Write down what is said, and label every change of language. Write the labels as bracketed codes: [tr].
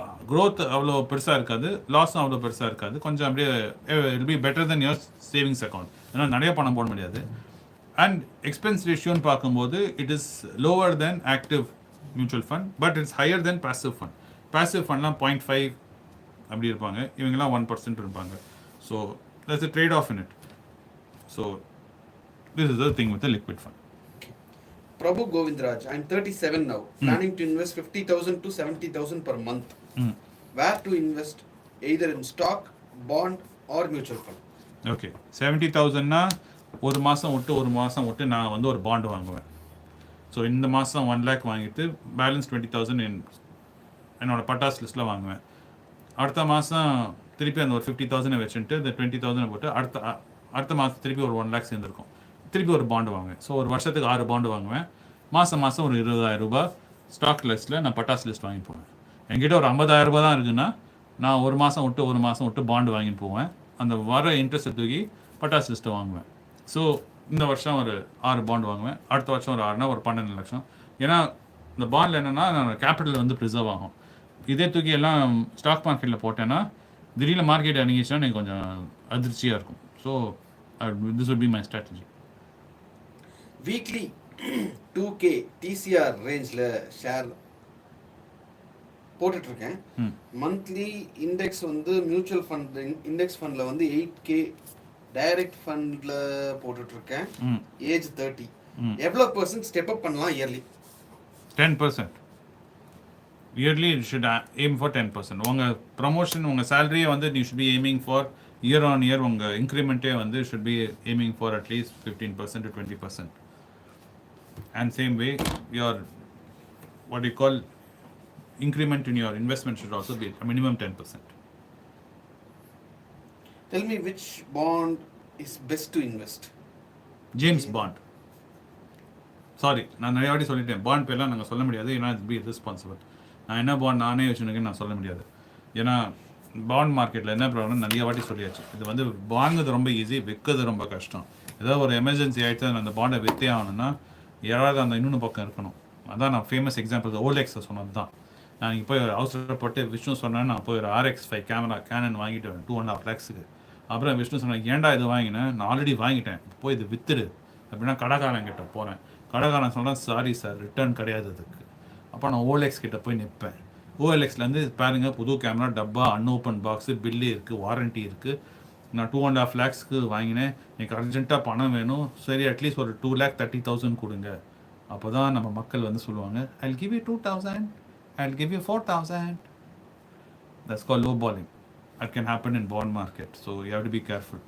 [ta] Growth அவ்வளோ பெருசாக இருக்காது, லாஸும் அவ்வளோ பெருசாக இருக்காது. கொஞ்சம் அப்படியே [en] Will be better than your savings account. [ta] ஏன்னா நிறைய பணம் போட முடியாது. [en] And expense ரேஷியோன்னு பார்க்கும்போது it is lower than active mutual fund, but it's higher than passive fund. [ta] Passive ஃபண்ட்லாம் 0.5 அப்படி இருப்பாங்க, இவங்கெல்லாம் 1% இருப்பாங்க. [en] So that's a trade off in it. So this is the thing with the liquid fund. Prabhu Govindraj, I'm 37 now, planning to invest 50,000 to 70,000 per month. Where to invest? Either in stock, bond or mutual fund. [ta] Okay, 70,000னா ஒரு மாதம் விட்டு நான் வந்து ஒரு bond வாங்குவேன். So இந்த மாதம் 1 lakh வாங்கிட்டு பேலன்ஸ் 20,000 என்னோட பட்டாஸ் லிஸ்ட்டில் வாங்குவேன். அடுத்த மாதம் திருப்பி அந்த ஒரு 50,000 வச்சுட்டு இந்த 20,000 போட்டு அடுத்த மாதம் திருப்பி ஒரு 1 lakh சேர்ந்துருக்கும், திருப்பி ஒரு பாண்டு வாங்குவேன். ஸோ ஒரு வருஷத்துக்கு 6 பாண்டு வாங்குவேன். மாதம் மாதம் ஒரு 20,000 ரூபாய் ஸ்டாக் லிஸ்ட்டில் நான் பட்டாஸ் லிஸ்ட் வாங்கி போவேன். என்கிட்ட ஒரு 50,000 ரூபாய் தான் இருக்குன்னா நான் ஒரு மாதம் விட்டு பாண்டு வாங்கிட்டு போவேன். அந்த வர இன்ட்ரெஸ்ட்டை தூக்கி பட்டாஸ் லிஸ்ட்டை வாங்குவேன். ஸோ இந்த வருஷம் ஒரு 6 பாண்டு வாங்குவேன், அடுத்த வருஷம் ஒரு 6னா ஒரு 12 லட்சம். ஏன்னா இந்த பாண்டில் என்னென்னா கேபிட்டல் வந்து ப்ரிசர்வ் ஆகும். இதே தூக்கி எல்லாம் ஸ்டாக் மார்க்கெட்டில் போட்டேன்னா திடீர்னு மார்க்கெட் அணுகிச்சுன்னா எனக்கு கொஞ்சம் அதிர்ச்சியாக இருக்கும். [en] So this would be my strategy. [ta] Weekly 2K TCR ரேஞ்சில் ஷேர் போட்டுட்ருக்கேன். மந்த்லி இண்டெக்ஸ் வந்து மியூச்சுவல் ஃபண்ட் இண்டெக்ஸ் ஃபண்டில் வந்து 8K டைரக்ட் ஃபண்டில் போட்டுட்ருக்கேன். ஏஜ் 30. எவ்வளோ % ஸ்டெப் அப் பண்ணலாம் yearly? 10%. [en] Yearly you should aim for 10%. [ta] உங்கள் ப்ரமோஷன் உங்கள் சேலரியை வந்து [en] you should be aiming for year on year. [ta] உங்கள் இன்க்ரிமெண்ட்டே வந்து [en] should be aiming for at least 15% to 20%. And same way your what you call increment in your investment should also be a minimum 10%. Tell me which bond is best to invest? James Bond. [ta] Sorry, நான் நிறைய வாட்டி சொல்லிட்டேன், bond பேர்லாம் நாங்கள் சொல்ல முடியாது, ஏன்னா [en] It's be responsible. [ta] நான் என்ன பாண்ட் நானே வச்சுருக்கேன்னு நான் சொல்ல முடியாது. ஏன்னா பாண்ட் மார்க்கெட்டில் என்ன ப்ராப்ளம் நிறைய வாட்டி சொல்லியாச்சு. இது வந்து வாங்குறது ரொம்ப ஈஸி, விற்கிறது ரொம்ப கஷ்டம். ஏதாவது ஒரு எமர்ஜென்சி ஆகிடுச்சு அந்த பாண்டை விற்றே ஆகணும்னா யாராவது அந்த இன்னொன்று பக்கம் இருக்கணும். அதான் நான் ஃபேமஸ் எக்ஸாம்பிள் ஓலெக்ஸை சொன்னது தான். நான் இப்போ அவசரப்பட்டு விஷ்ணு சொன்னேன், நான் போய் ஒரு RX5 கேமரா கேனன் வாங்கிட்டு வரேன் 2.5 lakhs. அப்புறம் விஷ்ணு சொன்னேன், ஏன்டா இது வாங்கினேன், நான் ஆல்ரெடி வாங்கிட்டேன், போய் இது விற்றுடு அப்படின்னா கடைக்காரன் கிட்ட போகிறேன். கடைக்காரன் சொல்கிறேன், சாரி சார் ரிட்டர்ன் கிடையாது அதுக்கு. அப்போ நான் ஓஎல்எக்ஸ் கிட்ட போய் நிற்பேன். ஓஎல்எக்ஸ்லேருந்து பாருங்கள் புது கேமரா, டப்பா, அன்ஓப்பன் பாக்ஸு, பில்லு இருக்குது, வாரண்ட்டி இருக்குது. நான் 2.5 lakhs வாங்கினேன், எனக்கு அர்ஜென்ட்டாக பணம் வேணும், சரி அட்லீஸ்ட் ஒரு 2,30,000 கொடுங்க. அப்போ தான் நம்ம மக்கள் வந்து சொல்லுவாங்க, [en] I'll give you 2,000, I'll give you 4,000. That's called low balling. That can happen in bond market. So you have to be careful.